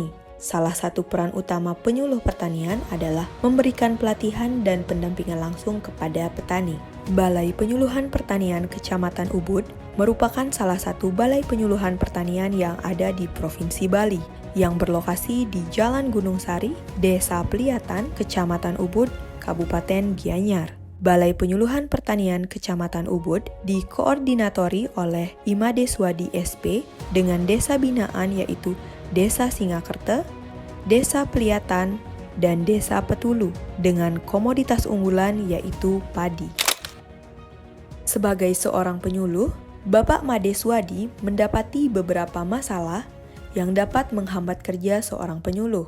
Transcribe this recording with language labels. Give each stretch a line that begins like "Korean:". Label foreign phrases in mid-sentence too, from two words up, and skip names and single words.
Indonesian: Salah satu peran utama penyuluh pertanian adalah memberikan pelatihan dan pendampingan langsung kepada petani. Balai Penyuluhan Pertanian Kecamatan Ubud merupakan salah satu balai penyuluhan pertanian yang ada di Provinsi Bali, yang berlokasi di Jalan Gunung Sari, Desa Peliatan, Kecamatan Ubud, Kabupaten Gianyar. Balai Penyuluhan Pertanian Kecamatan Ubud dikoordinatori oleh Imadeswadi SP dengan desa binaan yaitu Desa Singakerta, Desa Peliatan, dan Desa Petulu dengan komoditas unggulan yaitu padi. Sebagai seorang penyuluh, Bapak Madeswadi mendapati beberapa masalah yang dapat menghambat kerja seorang penyuluh.